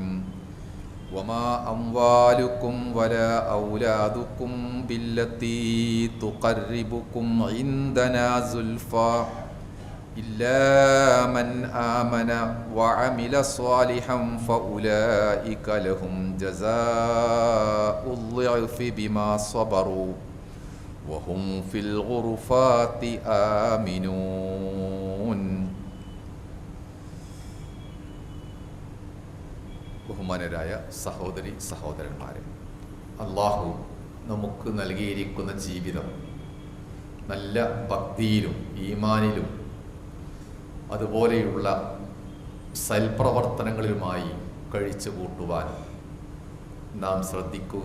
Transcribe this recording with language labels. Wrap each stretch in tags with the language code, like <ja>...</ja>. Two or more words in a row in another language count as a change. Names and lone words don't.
<ar>وما أموالكم ولا أولادكم بالتي تقربكم عندنا زلفى إلا من آمن وعمل صالحا فأولئك لهم جزاء الضعف بما صبروا وهم في الغرفات آمنون.</ar> <ml>ബഹുമാനരായ സഹോദരി സഹോദരന്മാരെ, അള്ളാഹു നമുക്ക് നൽകിയിരിക്കുന്ന ജീവിതം നല്ല ഭക്തിയിലും ഈമാനിലും അതുപോലെയുള്ള സൽപ്രവർത്തനങ്ങളിലുമായി കഴിച്ചു കൂട്ടുവാൻ നാം ശ്രദ്ധിക്കുക.</ml>